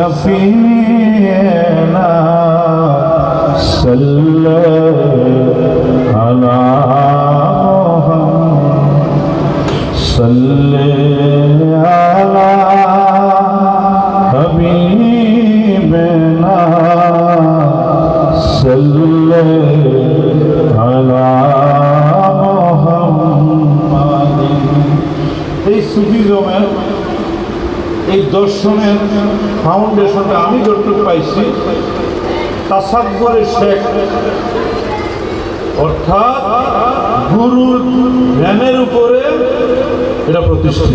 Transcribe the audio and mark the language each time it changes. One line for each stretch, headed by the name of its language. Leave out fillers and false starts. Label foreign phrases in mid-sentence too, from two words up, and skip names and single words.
Arabic: شفیعنا صلی علی صلی علی حبیبنا صلی علی محمد।
Bangla: এই সুফিজমের এই দর্শনের ফাউন্ডেশনটা আমি যতটুকু পাইছি, তাসাব্বুরের শেখ, অর্থাৎ গুরুর ধ্যানের উপরে এটা প্রতিষ্ঠিত।